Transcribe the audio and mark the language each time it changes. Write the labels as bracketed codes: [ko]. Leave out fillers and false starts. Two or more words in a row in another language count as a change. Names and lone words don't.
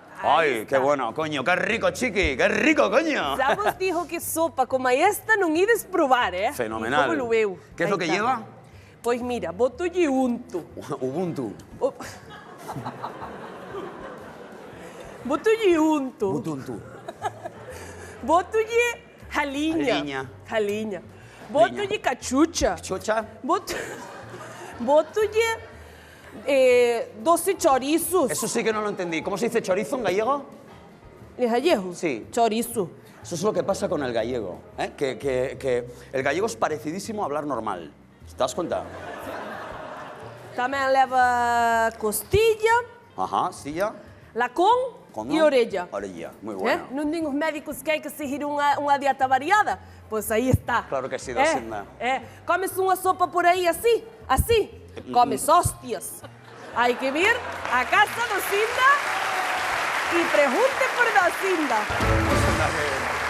[es] Ay, qué bueno, coño, qué rico, chiqui, qué rico, coño. [gl] Já vos dijo que sopa como esta não ides provar, [es] Fenomenal. [gl] E como eu. [es] ¿Qué es lo que lleva? [gl] Pois mira, boto-lhe unto. [es] Ubuntu. [gl] Boto-lhe unto. [es] Ubuntu. [gl] Boto-lhe ralinha. [es] Ralinha. [gl] Boto-lhe cachucha. [es] ¿Chocha? [gl] Boto-lhe doce chorizos. [es] Eso sí que no lo entendí. ¿Cómo se dice chorizo en gallego? ¿En gallego? Sí. Chorizo. Eso es lo que pasa con el gallego, ¿eh? Que el gallego es parecidísimo a hablar normal. ¿Te das cuenta? [gl] Também leva costilla, [es] Ajá, silla. [gl] lacón e orelha. [es] Orelha, muy bueno. [gl] Não tem os médicos que [es] hay que [gl] seguir uma dieta variada? Pois aí está. [es] Claro que sí, Docinda. [gl] Comes uma sopa por aí assim, assim. Comes hóstias. [es] Hay que [gl] vir a casa do Cinda e pergunte por Docinda.